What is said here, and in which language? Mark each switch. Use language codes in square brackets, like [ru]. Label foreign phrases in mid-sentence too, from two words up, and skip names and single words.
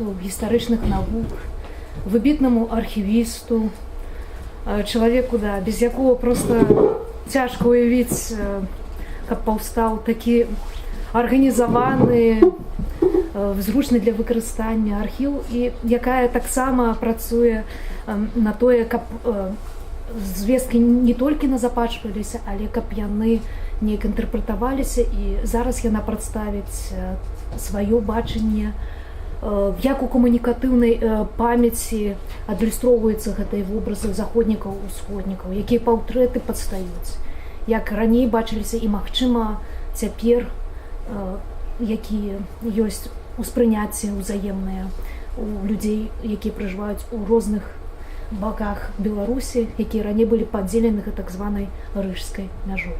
[uk] історичних наук, вибітному архівісту, чоловіку, да, без якого просто тяжко уявити, як повстав такий організований, зручний для використання архів, і яка так само працює на те, щоб звесткі не тільки назапачваліся, [be] але каб яны неяк інтэрпрэтаваліся. І зараз яна прадставіць сваё бачанне, як у камунікатыўнай памяці адлюстроўваюцца гэтыя вобразы заходнікаў, усходнікаў, якія паўтрэты падстаюць, як раней бачыліся і, магчыма, цяпер якія ёсць успрыняцці ўзаемныя у людзей, якія пражываюць у розных баках Беларусі, якія раней былі падзелены так званай рыжскай мяжой.